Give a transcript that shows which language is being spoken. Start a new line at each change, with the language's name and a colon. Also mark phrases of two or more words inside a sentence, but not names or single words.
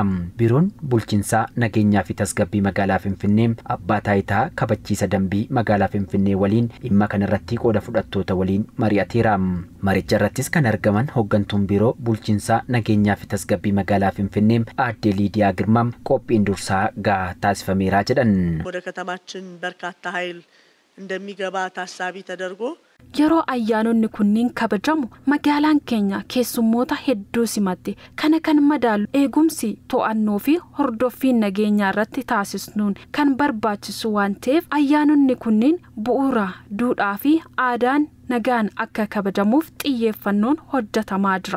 Oromo: Biiroon bulchiinsaa nageenyaa fi tasgabbii magaalaa Finfinnee abbaa taayitaa kabachiisa dambii magaalaa Finfinnee waliin dhimma kanarratti qooda fudhattoota waliin mari'ateera. Maricha irrattis kan argaman hooggantuun biiroo bulchiinsaa nageenyaa fi tasgabbii magaalaa Finfinnee Aadde Liidiyaa Girmaa qophiin dursaa gahaa taasifameera jedhan.
Amharic: ወደ ከተማችን በርካታ ኃይል እንደሚገባ ታሳቢ ተደርጎ
Oromo: yeroo ayyaanonni kunniin kabajamu magaalaan keenya keessummoota hedduu simatti kana kan madaalu eegumsi to'annoo fi hordoffiin nageenyaa irratti taasisnuun kan barbaachisu waan ta'eef ayyaanonni kunniin bu'uura duudhaa fi aadaan nagaan akka kabajamuuf xiyyeeffannoon hojjetamaa jira.